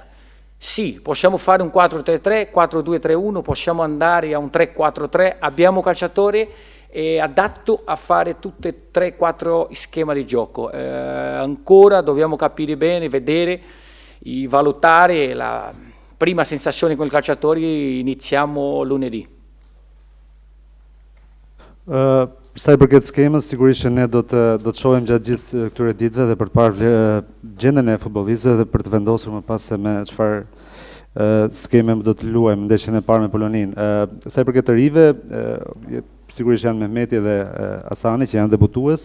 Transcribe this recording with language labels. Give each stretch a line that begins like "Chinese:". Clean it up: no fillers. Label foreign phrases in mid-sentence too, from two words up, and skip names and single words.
Italian: Sì, possiamo fare un 4-3-3, 4-2-3-1, possiamo andare a un 3-4-3, abbiamo calciatori adatto a fare tutte e 3-4 schemi di gioco. Ancora dobbiamo capire bene, vedere, valutare la prima sensazione con i calciatori, iniziamo lunedì.
Albanian: Sa i përket skemës, sigurisht që ne do të shohim gjatë gjithë këtyre ditëve dhe për të parë gjendjen e futbollistëve dhe për të vendosur më pas se me çfarë skeme do të luajmë ndeshjen e parë me Poloninë. Sa i përket të rive, sigurisht janë Mehmeti dhe Asani që janë debutues.